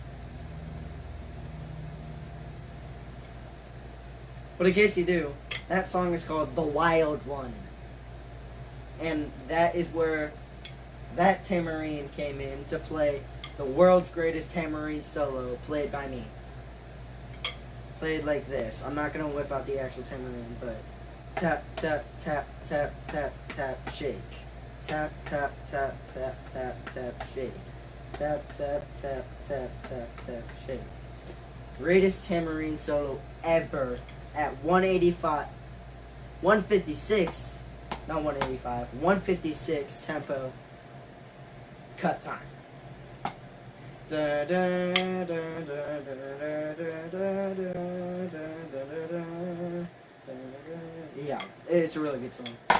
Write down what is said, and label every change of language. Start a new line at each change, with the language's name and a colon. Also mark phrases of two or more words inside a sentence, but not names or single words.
English: But in case you do, that song is called The Wild One. And that is where that tamarine came in to play the world's greatest tamarine solo played by me. Played like this. I'm not going to whip out the actual tamarine, but tap, tap, tap, tap, tap, tap, shake. Tap, tap, tap, tap, tap, tap, shake. Tap, tap, tap, tap, tap, tap, shake. Greatest tamarine solo ever at 156, not 185, 156 tempo cut time. Yeah, it's a really good song.